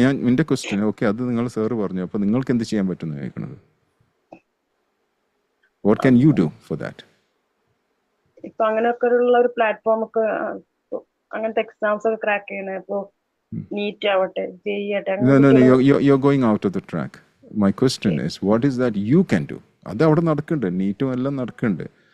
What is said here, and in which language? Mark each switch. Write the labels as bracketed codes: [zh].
[ml] എന്റെ question, okay, അത് നിങ്ങൾ സാറ് പറഞ്ഞു. അപ്പൊ നിങ്ങൾക്ക് എന്ത് ചെയ്യാൻ പറ്റുമെന്ന് ചോദിക്കുന്നത്? [en] What can you do for that? [ml] ഇപ്പൊ അങ്ങനെയൊക്കെ ഉള്ള ഒരു പ്ലാറ്റ്ഫോം ഒക്കെ, അങ്ങനത്തെ എക്സാംസ് ഒക്കെ ക്രാക്ക് ചെയ്യണേ. ഇപ്പൊ നീറ്റ് ആവട്ടെ, JEE ആവട്ടെ. [en] You're going out of the track. My question is, what is that you can do? [ml] അത് അവിടെ നടക്കുന്നുണ്ട്, നീറ്റും എല്ലാം നടക്കുന്നുണ്ട്.